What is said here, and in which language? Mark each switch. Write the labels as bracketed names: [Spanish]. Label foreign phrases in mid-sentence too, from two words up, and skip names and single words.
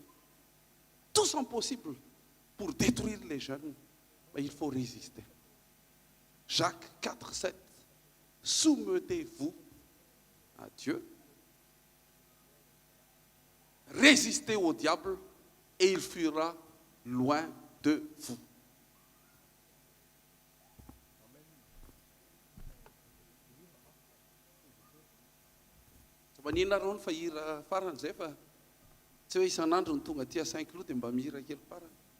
[French] Tout sont possibles pour détruire les jeunes. Mais il faut résister. Jacques 4, 7. Soumettez-vous à Dieu, résistez au diable et il fuira loin de vous. [Malagasy] Manina ron fa hira farany zay fa tsy hoe isan'andro ny tonga aty Saint-Cloud dia mba mihira kely farany.